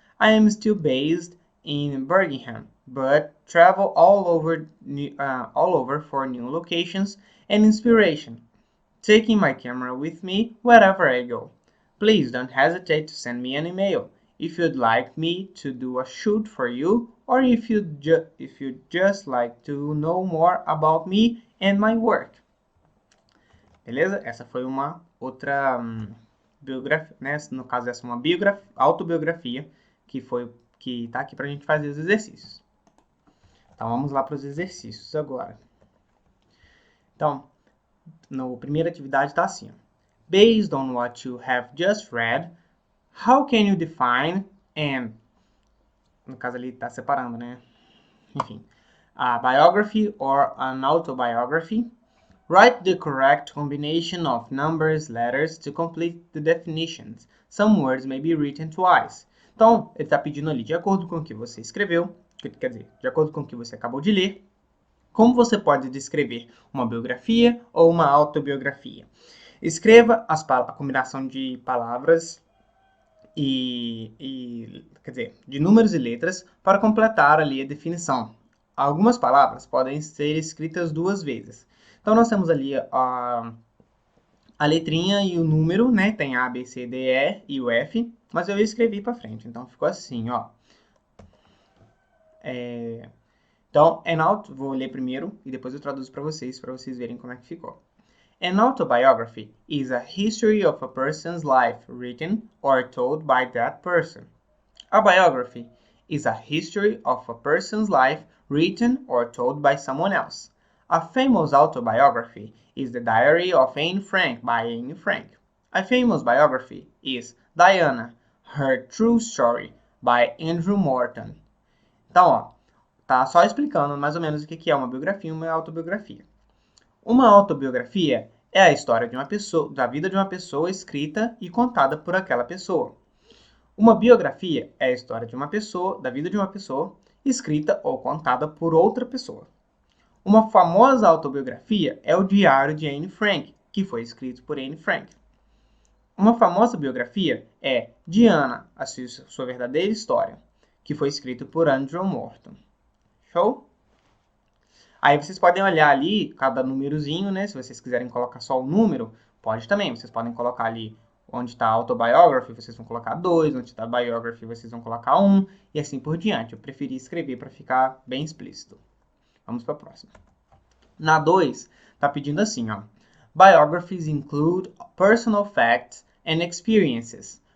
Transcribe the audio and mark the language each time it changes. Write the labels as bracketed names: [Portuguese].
[English] I am still based in Birmingham, but travel all over for new locations and inspiration, taking my camera with me wherever I go. Please don't hesitate to send me an email if you'd like me to do a shoot for you, or if you'd just like to know more about me and my work. [Portuguese] Beleza? Essa foi uma outra biografia, né? No caso, essa é uma autobiografia que tá aqui pra gente fazer os exercícios. Então, vamos lá para os exercícios agora. Então, na primeira atividade está assim. [English] Based on what you have just read, how can you define and... [Portuguese] No caso ali está separando, né? Enfim. [English] A biography or an autobiography. Write the correct combination of numbers, letters to complete the definitions. Some words may be written twice. [Portuguese] Então, ele está pedindo ali, de acordo com o que você escreveu, quer dizer, de acordo com o que você acabou de ler, como você pode descrever uma biografia ou uma autobiografia. Escreva a combinação de palavras quer dizer, de números e letras para completar ali a definição. Algumas palavras podem ser escritas duas vezes. Então, nós temos ali a letrinha e o número, né? Tem A, B, C, D, E e o F, mas eu escrevi para frente, então ficou assim, ó. Então, vou ler primeiro e depois eu traduzo para vocês verem como é que ficou. [English] An autobiography is a history of a person's life written or told by that person. A biography is a history of a person's life written or told by someone else. A famous autobiography is The Diary of Anne Frank by Anne Frank. A famous biography is Diana, Her True Story by Andrew Morton. [Portuguese] Então, ó, tá só explicando mais ou menos o que é uma biografia e uma autobiografia. Uma autobiografia é a história de uma pessoa, da vida de uma pessoa escrita e contada por aquela pessoa. Uma biografia é a história de uma pessoa, da vida de uma pessoa, escrita ou contada por outra pessoa. Uma famosa autobiografia é o Diário de Anne Frank, que foi escrito por Anne Frank. Uma famosa biografia é Diana, a sua verdadeira história, que foi escrito por Andrew Morton. Show? Aí vocês podem olhar ali cada númerozinho, né? Se vocês quiserem colocar só o número, pode também. Vocês podem colocar ali onde está autobiography, vocês vão colocar 2, onde está biography, vocês vão colocar 1, e assim por diante. Eu preferi escrever para ficar bem explícito. Vamos para a próxima. Na 2, está pedindo assim, ó. [English] Biographies include personal facts and experiences.